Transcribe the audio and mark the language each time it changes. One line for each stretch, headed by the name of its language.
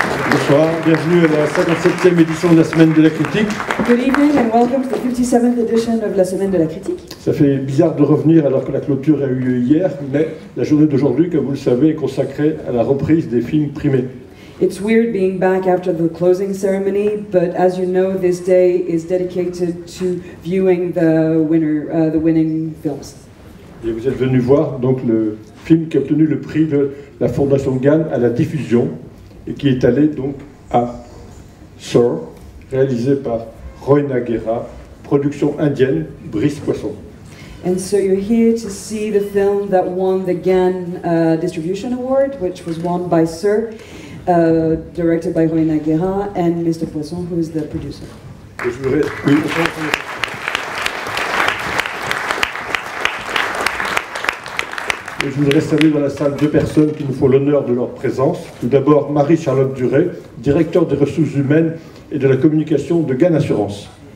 French: Bonsoir, bienvenue à la 57e édition de la Semaine de la Critique.
English: Good evening and welcome to the 57th edition of la Semaine de la Critique.
French: Ça fait bizarre de revenir alors que la clôture a eu lieu hier, mais la journée d'aujourd'hui, comme vous le savez, est consacrée à la reprise des films primés.
English: It's weird being back after the closing ceremony, but as you know, this day is dedicated to viewing the winning films.
French: Et vous êtes venu voir donc le film qui a obtenu le prix de la Fondation Cannes à la diffusion et qui est allé donc à Sir, réalisé par Rohena Guerra, production indienne, Brice Poisson.
English: And so you're here to see the film that won the Cannes Distribution Award, which was won by Sir, directed by Rohena Guerra, and Mr. Poisson, who is the producer.
French: Et je voudrais, oui, et je voudrais saluer dans la salle deux personnes qui nous font l'honneur de leur présence. Tout d'abord, Marie-Charlotte Duret, directeur des ressources humaines et de la communication de Cannes Assurance.